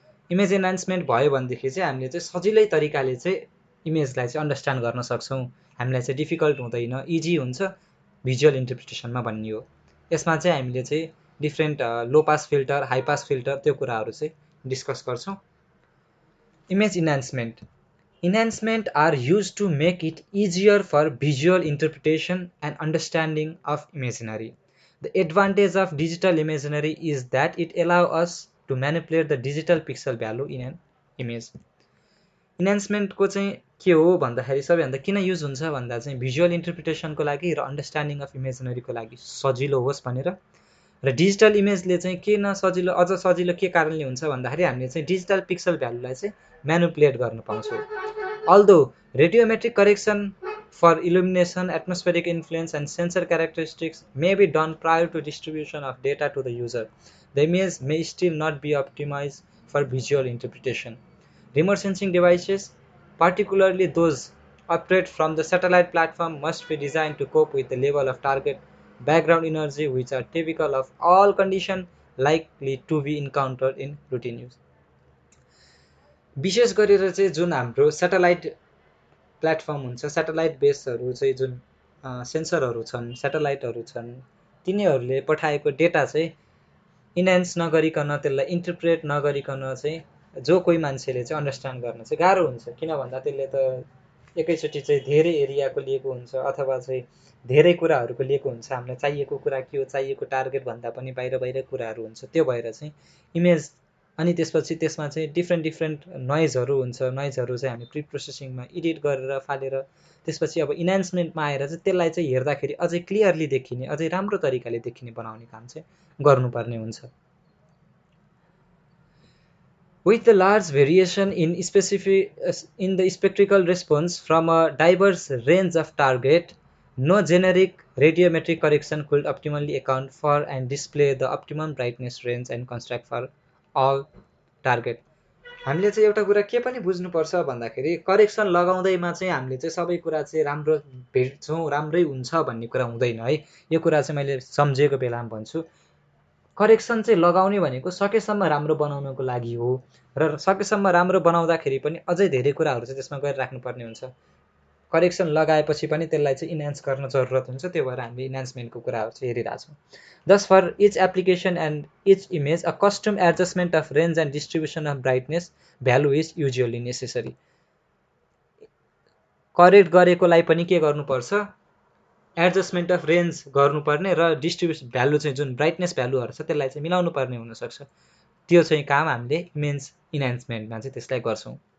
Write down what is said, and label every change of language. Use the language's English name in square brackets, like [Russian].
[Nepali] Image enhancement भयो भनेदेखि चाहिँ हामीले चाहिँ सजिलै तरिकाले चाहिँ इमेजलाई चाहिँ अन्डरस्ट्यान्ड गर्न सक्छौँ। हामीलाई चाहिँ डिफिकल्ट हुँदैन, इजी हुन्छ भिजुअल इन्टरप्रिटेसनमा भन्ने हो। यसमा चाहिँ हामीले चाहिँ डिफ्रेन्ट लो pass filter, high pass filter त्यो कुराहरू चाहिँ डिस्कस गर्छौँ। [English] Image enhancement. Enhancement are used to make it easier for visual interpretation and understanding of imaginary. The advantage of digital imaginary is that it allows us to manipulate the digital pixel value in an image. [Nepali] Enhancement को चाहिँ के हो भन्दाखेरि सबैभन्दा किन use हुन्छ भन्दा चाहिँ भिजुअल इन्टरप्रिटेसनको लागि र अन्डरस्ट्यान्डिङ अफ इमेजिनरीको लागि सजिलो होस् भनेर। र डिजिटल इमेजले चाहिँ किन सजिलो, अझ सजिलो के कारणले हुन्छ भन्दाखेरि हामीले चाहिँ डिजिटल पिक्सल भ्यालुलाई चाहिँ म्यानुपुलेट गर्न पाउँछौँ। [English] Although radiometric correction for illumination, atmospheric influence, and sensor characteristics may be done prior to distribution of data to the user, the image may still not be optimized for visual interpretation. Remote sensing devices, particularly those operate from the satellite platform, must be designed to cope with the level of target background energy which are typical of all conditions likely to be encountered in routine use. [Nepali] विशेष गरेर चाहिँ जुन हाम्रो satellite platform हुन्छ, satellite बेसहरू चाहिँ जुन सेन्सरहरू छन्, सैटेलाइटहरू छन्, तिनीहरूले पठाएको डेटा चाहिँ इन्हान्स नगरिकन, त्यसलाई इन्टरप्रेट नगरिकन चाहिँ जो कोही मान्छेले चाहिँ अन्डरस्ट्यान्ड गर्न चाहिँ गाह्रो हुन्छ। किन भन्दा त्यसले त एकैचोटि चाहिँ धेरै एरियाको लिएको हुन्छ अथवा चाहिँ धेरै कुराहरूको लिएको हुन्छ। हामीलाई चाहिएको कुरा के हो, चाहिएको टार्गेट भन्दा पनि बाहिर बाहिर कुराहरू हुन्छ। त्यो भएर चाहिँ इमेज अनि त्यसपछि त्यसमा चाहिँ डिफ्रेन्ट नोइजहरू हुन्छ। नोइजहरू चाहिँ हामी प्री प्रोसेसिङमा एडिट गरेर फालेर त्यसपछि अब इन्हान्समेन्टमा आएर चाहिँ त्यसलाई चाहिँ हेर्दाखेरि अझै क्लियरली देखिने, अझै राम्रो तरिकाले देखिने बनाउने काम चाहिँ गर्नुपर्ने हुन्छ। [English] With the large variation in the spectral response from a diverse range of target, no generic radiometric correction could optimally account for and display the optimum brightness range and construct for all target. [Nepali] हामीले चाहिँ एउटा कुरा के पनि बुझ्नुपर्छ भन्दाखेरि correction लगाउँदैमा चाहिँ हामीले चाहिँ सबै कुरा चाहिँ राम्रो भेट्छौँ, राम्रै हुन्छ भन्ने कुरा हुँदैन है। यो कुरा चाहिँ मैले सम्झेको बेलामा भन्छु। करेक्सन चाहिँ लगाउने भनेको सकेसम्म राम्रो बनाउनको लागि हो र सकेसम्म राम्रो बनाउँदाखेरि पनि अझै धेरै कुराहरू चाहिँ त्यसमा गरिराख्नुपर्ने हुन्छ। करेक्सन लगाएपछि पनि त्यसलाई चाहिँ इन्हान्स गर्न जरुरत हुन्छ। त्यो भएर हामीले इन्हान्समेन्टको कुराहरू चाहिँ हेरिरहेछौँ। [English] Thus, for each application and each image, a custom adjustment of range and distribution of brightness value is usually necessary. [Nepali] Correct गरेकोलाई पनि के गर्नुपर्छ, एडजस्टमेन्ट अफ रेन्ज गर्नुपर्ने र डिस्ट्रिब्युसन भ्यालु चाहिँ जुन ब्राइटनेस भ्यालुहरू छ त्यसलाई चाहिँ मिलाउनु पर्ने हुनसक्छ। त्यो चाहिँ काम हामीले इमेज इन्हान्समेन्टमा चाहिँ त्यसलाई गर्छौँ।